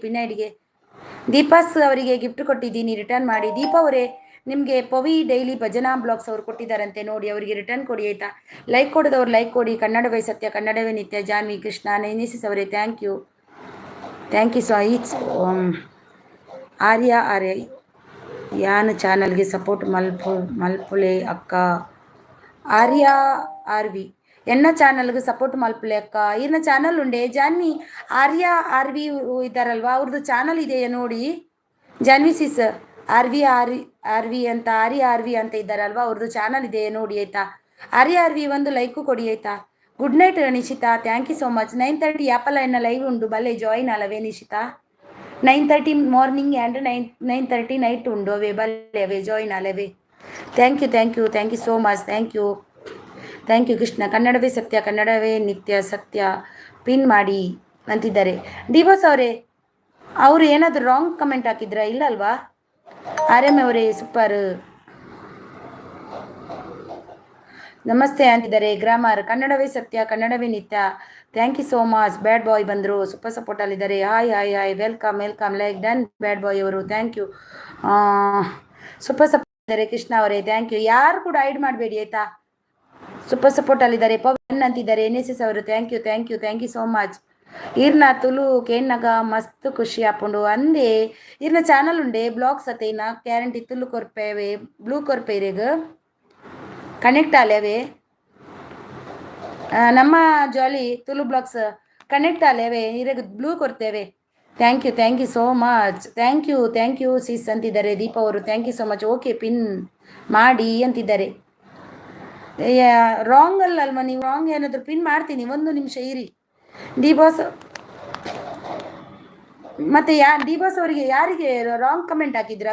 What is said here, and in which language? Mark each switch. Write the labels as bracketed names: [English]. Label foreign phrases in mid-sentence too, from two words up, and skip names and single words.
[Kannada] ಪಿನ್ನೈಡಿಗೆ ದೀಪಾಸ್ ಅವರಿಗೆ ಗಿಫ್ಟ್ ಕೊಟ್ಟಿದ್ದೀನಿ, ರಿಟರ್ನ್ ಮಾಡಿ. ದೀಪಾ ಅವರೇ, ನಿಮಗೆ ಪವಿ ಡೈಲಿ ಭಜನಾ ಬ್ಲಾಗ್ಸ್ ಅವರು ಕೊಟ್ಟಿದ್ದಾರಂತೆ, ನೋಡಿ ಅವರಿಗೆ ರಿಟರ್ನ್ ಕೊಡಿ ಆಯಿತಾ. ಲೈಕ್ ಕೊಡೋದವ್ರು ಲೈಕ್ ಕೊಡಿ. ಕನ್ನಡವೇ ಸತ್ಯ, ಕನ್ನಡವೇ ನಿತ್ಯ. [English] ಜಾನ್ವಿ ಕೃಷ್ಣ ನೈನಿಸಿಸ್ ಅವರೇ thank you so each. [Tulu] ಆರ್ಯ ಯಾನ್ ಚಾನಲ್ಗೆ ಸಪೋರ್ಟ್ ಮಲ್ಪುಲೆ ಅಕ್ಕ. ಆರ್ಯ ಆರ್ವಿ ಎನ್ನ ಚಾನಲ್ಗೆ ಸಪೋರ್ಟ್ ಮಲ್ಪಲೆ ಅಕ್ಕ. ಇನ್ನ ಚಾನಲ್ ಉಂಡೆ ಜಾನ್ವಿ. [Kannada] ಆರ್ಯ ಆರ್ವಿ ಇದ್ದಾರಲ್ವಾ, ಅವ್ರದ್ದು ಚಾನಲ್ ಇದೆಯಾ ನೋಡಿ. ಜಾನ್ವಿ ಸಿಸ್ ಆರ್ವಿ ಅಂತ, ಆರ್ಯ ಆರ್ವಿ ಅಂತ ಇದ್ದಾರಲ್ವಾ, ಅವ್ರದ್ದು ಚಾನಲ್ ಇದೆಯಾ ನೋಡಿ ಆಯ್ತಾ. ಆರ್ಯ ಆರ್ವಿ ಒಂದು ಲೈಕು ಕೊಡಿ ಆಯ್ತಾ. [English] good night [Kannada] ನಿಶಿತಾ, [English] thank you so much. [Tulu] 9:30 ಆ್ಯಪಲ್ಲ ಎನ್ನ ಲೈವ್ ಉಂಡು, ಬಲ್ಲೆ ಜಾಯಿನ್ ಅಲ್ಲವೇ ನಿಶಿತಾ. 9:30 [English] morning and [Tulu] 9:30 ನೈಟ್ ಉಂಡು ಅವೇ, ಬಲ್ಲೆ ಅವೇ ಜಾಯಿನ್ ಅಲ್ಲವೇ. [English] thank you so much. thank you ಕೃಷ್ಣ. [Kannada] ಕನ್ನಡವೇ ಸತ್ಯ, ಕನ್ನಡವೇ ನಿತ್ಯ ಸತ್ಯ. ಪಿನ್ ಮಾಡಿ ಅಂತಿದ್ದಾರೆ. ಡಿವೋರ್ಸ್ ಅವರೇ, ಅವರು ಏನಾದರೂ [English] wrong comment [Kannada] ಹಾಕಿದ್ರಾ? ಇಲ್ಲ ಅಲ್ವಾ? ಆರ್ಯಮ್ ಅವರೇ ಸೂಪರ್. ನಮಸ್ತೆ ಅಂತಿದ್ದಾರೆ. ಗ್ರಾಮರ್ ಕನ್ನಡವೇ ಸತ್ಯ, ಕನ್ನಡವೇ ನಿತ್ಯ. [English] thank you so much. [Kannada] ಬ್ಯಾಡ್ ಬಾಯ್ ಬಂದರು, ಸೂಪರ್ ಸಪೋರ್ಟಲ್ಲಿದ್ದಾರೆ. [English] hi welcome. like done ಬ್ಯಾಡ್ ಬಾಯ್ ಅವರು. thank you. super support ಇದ್ದಾರೆ. ಕೃಷ್ಣ ಅವರೇ thank you. [Kannada] ಯಾರು ಕೂಡ ಹೈಡ್ ಮಾಡಬೇಡಿ ಆಯಿತಾ. ಸೂಪರ್ ಸಪೋರ್ಟಲ್ಲಿದ್ದಾರೆ. ಪವನ್ ಅಂತಿದ್ದಾರೆ. [English] NSS ಅವರು thank you so much. [Tulu] ಈರ್ನ ತುಳು ಕೇನ್ನಗ ಮಸ್ತ್ ಖುಷಿ ಆಪುಂಡು ಅಂದೇ. ಈರ್ನ ಚಾನಲ್ ಉಂಡೆ ಬ್ಲಾಗ್ಸ್ ಅತೇನ ಗ್ಯಾರಂಟಿ ತುಳು ಕೊರ್ಪೇವೆ ಬ್ಲೂ ಕೊರ್ಪೇರೆಗ ಕನೆಕ್ಟ್ ಆಲೇವೆ. ನಮ್ಮ ಜಾಲಿ ತುಳು ಬ್ಲಾಗ್ಸ್ ಕನೆಕ್ಟ್ ಆಲೇವೆ, ಇರಗ ಬ್ಲೂ ಕೊಡ್ತೇವೆ. [English] thank you so much. thank you sis ಅಂತಿದ್ದಾರೆ. [Kannada] ದೀಪಾ ಅವರು [English] thank you so much. [Kannada] ಓಕೆ ಪಿನ್ ಮಾಡಿ ಅಂತಿದ್ದಾರೆ. ರಾಂಗ್ ಅಲ್ವಾ ನೀವು? ರಾಂಗ್ ಏನಾದರೂ ಪಿನ್ ಮಾಡ್ತೀನಿ, ಒಂದು ನಿಮಿಷ ಇರಿ. ಡಿ ಬಾಸ್ ಮತ್ತೆ ಡಿ ಬಾಸ್ ಅವರಿಗೆ ಯಾರಿಗೆ [English] wrong comment [Kannada] ಹಾಕಿದ್ರಾ?